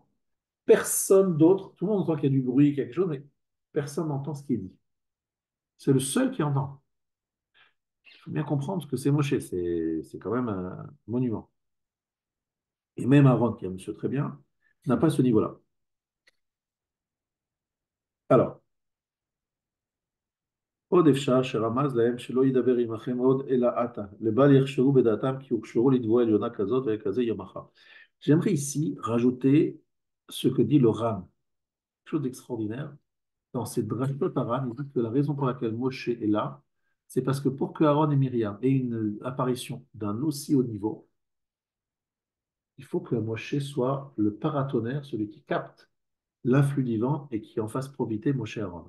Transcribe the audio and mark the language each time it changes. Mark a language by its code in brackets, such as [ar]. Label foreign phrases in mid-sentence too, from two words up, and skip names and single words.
[fr] Personne d'autre, tout le monde entend qu'il y a du bruit, quelque chose, mais personne n'entend ce qu'il dit. C'est le seul qui entend. Il faut bien comprendre que c'est Moshe, c'est quand même un monument. Et même Aaron, qui est un monsieur très bien, n'a pas ce niveau-là. Alors, [he] עוד אפשר שרמז להם שלא ידבר עמכם עוד אלא עתה, לבל יחשבו בדעתם כי הוכשרו לתבוע עליונה כזאת וכזה יום מחר. [fr] J'aimerais ici rajouter ce que dit le Ram, chose d'extraordinaire. Dans ces drashot Aaron, il dit que la raison pour laquelle Moshe est là, c'est parce que pour que Aaron et Myriam aient une apparition d'un aussi haut niveau, il faut que Moshe soit le paratonnerre, celui qui capte l'influx divin et qui en fasse profiter Moshe et Aaron.